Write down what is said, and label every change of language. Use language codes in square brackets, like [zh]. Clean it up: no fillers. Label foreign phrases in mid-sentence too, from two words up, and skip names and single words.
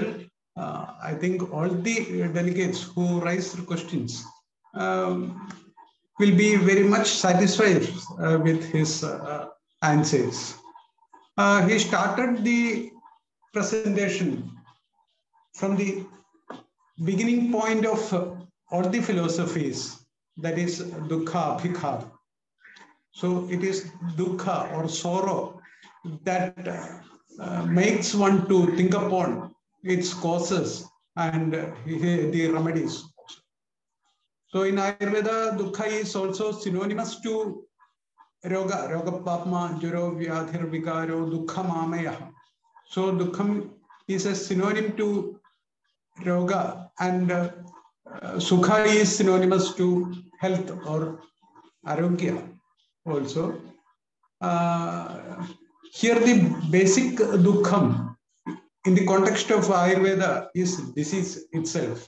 [en] I think all the delegates who raised questions will be very much satisfied with his answers. He started the presentation from the beginning point of all the philosophies, that is dukkha, bhikha. So it is dukkha or sorrow that makes one to think upon its causes and the remedies. So in Ayurveda, dukkha is also synonymous to [sa] roga, roga papma, juro, vyadhir, vikaro, dukkha mamaya. [en] So dukkham is a synonym to roga, and sukha is synonymous to health or arogya also. Here the basic dukkham in the context of Ayurveda is disease itself.